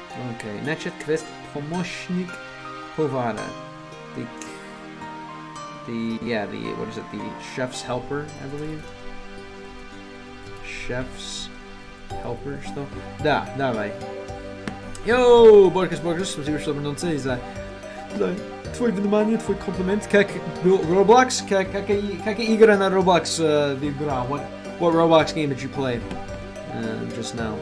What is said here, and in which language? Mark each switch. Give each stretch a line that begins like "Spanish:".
Russian: Okay, значит, квест помощник повара.
English: What is it? The chef's helper, I believe. Chef's helper, что?
Russian: Да, давай. Йоу, Боркас, спасибо, что вернулся за твое внимание, твой комплимент. Как Roblox? Какие игры на Roblox ты играл?
English: What Roblox game did you play just now?